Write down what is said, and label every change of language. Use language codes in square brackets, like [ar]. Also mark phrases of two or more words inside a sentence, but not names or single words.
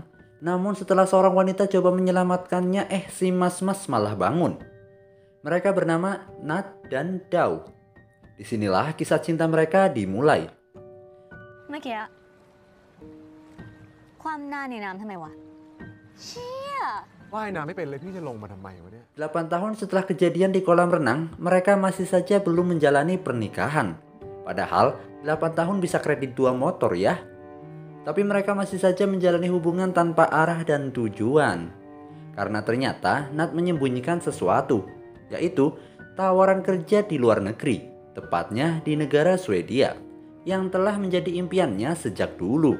[id] Namun setelah seorang wanita coba menyelamatkannya, si mas-mas malah bangun. Mereka bernama Nat dan Dao. Disinilah kisah cinta mereka dimulai. [th] เมื่อกี้ความหน้าในน้ำทำไมวะเชี่ย ว่ายน้ำไม่เป็นเลยพี่จะลงมาทำไมวะเนี่ย [id] 8 tahun setelah kejadian di kolam renang, mereka masih saja belum menjalani pernikahan. Padahal 8 tahun bisa kredit 2 motor ya. Tapi mereka masih saja menjalani hubungan tanpa arah dan tujuan. Karena ternyata Nat menyembunyikan sesuatu, yaitu tawaran kerja di luar negeri, tepatnya di negara Swedia, yang telah menjadi impiannya sejak dulu.